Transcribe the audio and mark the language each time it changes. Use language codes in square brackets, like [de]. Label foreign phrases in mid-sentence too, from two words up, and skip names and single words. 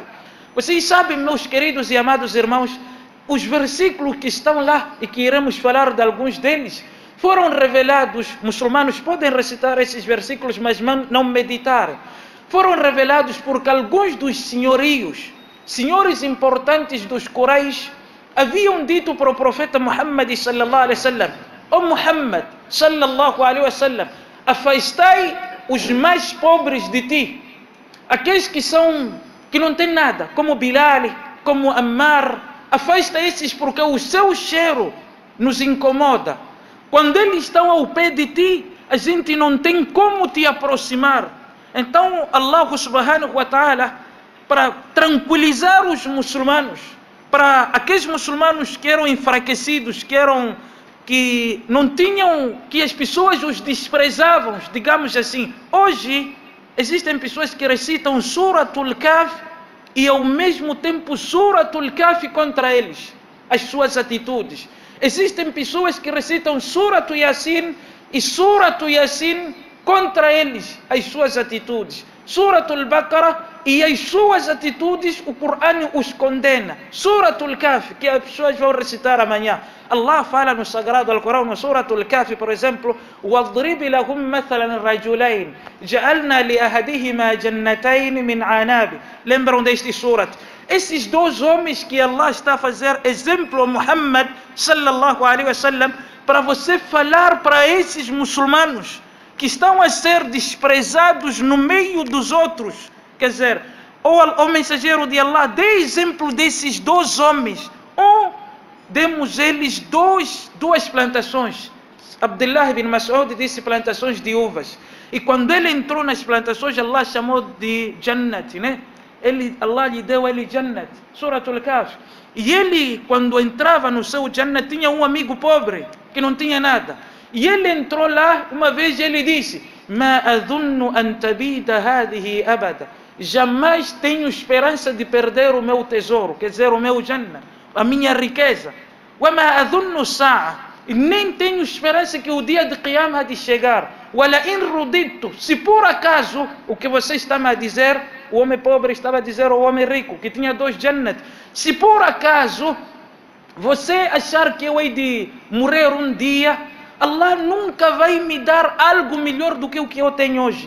[pt] Vocês sabem, meus queridos e amados irmãos, os versículos que estão lá e que iremos falar de alguns deles foram revelados. Muçulmanos podem recitar esses versículos, mas não meditar. Foram revelados porque alguns dos senhores importantes dos Quraysh, haviam dito para o profeta Muhammad [ar] صلى الله عليه وسلم: [pt] ó Muhammad [ar] صلى الله عليه وسلم, [pt] afastai os mais pobres de ti, aqueles que não têm nada, como Bilal, como Ammar. Afasta esses porque o seu cheiro nos incomoda. Quando eles estão ao pé de ti, a gente não tem como te aproximar. Então Allah [ar] سبحانه وتعالى, [pt] para tranquilizar os muçulmanos, para aqueles muçulmanos que eram enfraquecidos, que não tinham, que as pessoas os desprezavam, digamos assim. Hoje existem pessoas que recitam Suratul Kahf e ao mesmo tempo Suratul Kahf contra eles, as suas atitudes. Existem pessoas que recitam Suratul Yasin e Suratul Yasin contra eles, as suas atitudes. Suratul Baqarah e as suas atitudes, o Corão os condena. Suratul Kahf, que as pessoas vão recitar amanhã. Allah fala no Sagrado Alcorão, no Suratul Kahf, por exemplo: [ar] وَاضْرِبْ لَهُمْ مَثَلًا رَجُلَيْنِ جَعَلْنَا لِأَحَدِهِمَا جَنَّتَيْنِ مِنْ عَنَابٍ. [pt] Lembram deste surat? Esses dois homens que Allah está a fazer exemplo a Muhammad [ar] صلى الله عليه وسلم, [pt] para você falar para esses muçulmanos que estão a ser desprezados no meio dos outros. Quer dizer, o mensageiro de Allah, dê exemplo desses dois homens. Demos eles duas plantações. Abdullah ibn Mas'ud disse plantações de uvas. E quando ele entrou nas plantações, Allah chamou de Jannat, né? Allah lhe deu ele Jannat, Suratul Kahf. E ele, quando entrava no seu Jannat, tinha um amigo pobre, que não tinha nada. E ele entrou lá, uma vez ele disse: [ar] "ما أظن أن تبيد هذه أبدا." [pt] Jamais tenho esperança de perder o meu tesouro, quer dizer, o meu Jannah, a minha riqueza. [ar] "وما أظن الساعة." [pt] E nem tenho esperança que o dia de Qiyamah de chegar. [ar] "ولئن رددت." [pt] Se por acaso o que você está a dizer, o homem pobre estava a dizer ao homem rico que tinha dois Jannat, se por acaso você achar que eu hei de morrer um dia, Allah nunca vai me dar algo melhor do que o que eu tenho hoje.